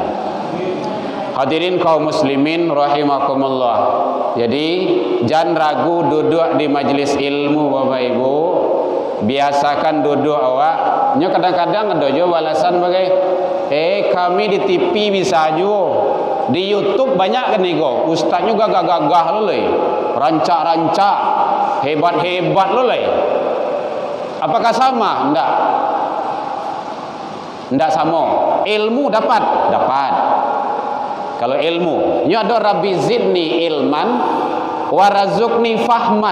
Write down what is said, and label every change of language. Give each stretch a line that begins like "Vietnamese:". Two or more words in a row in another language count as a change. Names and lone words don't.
Indonesian: Hadirin kaum muslimin rahimakumullah. Jadi jangan ragu duduk di majlis ilmu Bapak Ibu. Biasakan duduk awak. Nyo kadang-kadang ada juga balasan bagai kami di TV bisa aja. Di YouTube banyak kan nih go. Ustaznya gagah-gagah lo le. Rancak-rancak, hebat-hebat lo le. Apakah sama? Enggak. Enggak sama. Ilmu dapat. Kalau ilmu, ini ada
Arabic: رب زدني علما وارزقني فهما.